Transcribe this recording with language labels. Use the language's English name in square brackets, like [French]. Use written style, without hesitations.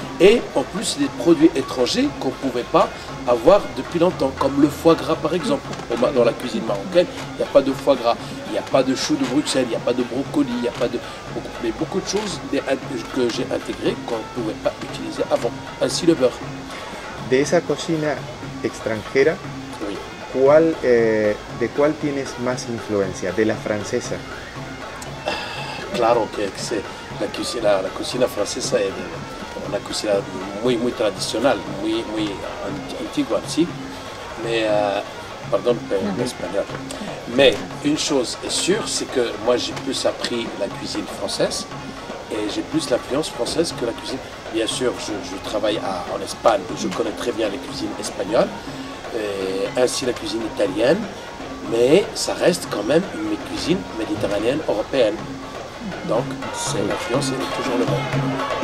[French] Et en plus des produits étrangers qu'on ne pouvait pas avoir depuis longtemps, comme le foie gras par exemple. Dans la cuisine marocaine, il n'y a pas de foie gras, il n'y a pas de chou de Bruxelles, il n'y a pas de brocoli, il n'y a pas de... Mais beaucoup de choses que j'ai intégrées qu'on ne pouvait pas utiliser avant. Ainsi le beurre. [Spanish] De esa cocina extranjera, [French] oui. [Spanish] ¿De cuál tienes más influencia? ¿De la francesa? Claro que c'est la cocina francesa es una cocina muy tradicional, muy antigua, sí. [French] Mais, pardon pour l'espagnol. Mais une chose est sûre, c'est que moi j'ai plus appris la cuisine française et j'ai plus l'influence française que la cuisine. Bien sûr, je travaille en Espagne, je connais très bien les cuisines espagnoles, ainsi la cuisine italienne, mais ça reste quand même une cuisine méditerranéenne européenne. Donc, l'influence est toujours le même.